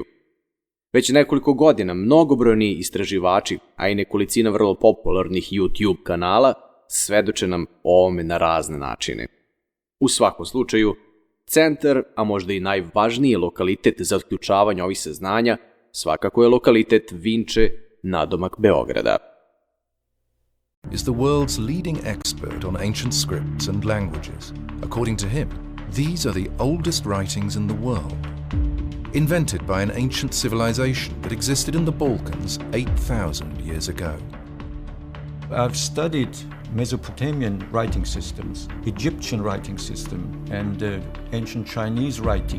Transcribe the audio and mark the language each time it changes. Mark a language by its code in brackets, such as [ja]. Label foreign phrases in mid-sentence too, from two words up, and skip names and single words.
[sr] Već nekoliko godina mnogobrojni istraživači, a i nekolicina vrlo popularnih YouTube kanala, svedoče nam o ovome na razne načine. U svakom slučaju, centar, a možda i najvažniji lokalitet za otključavanje ovih saznanja, svakako je lokalitet Vinče, nadomak Beograda. [en] Is the world's leading expert on ancient scripts and languages. According to him, these are the oldest writings in the world, invented by an ancient civilization that existed in the Balkans 8,000 years ago. I've studied Mesopotamian writing systems, Egyptian writing system, and ancient Chinese writing.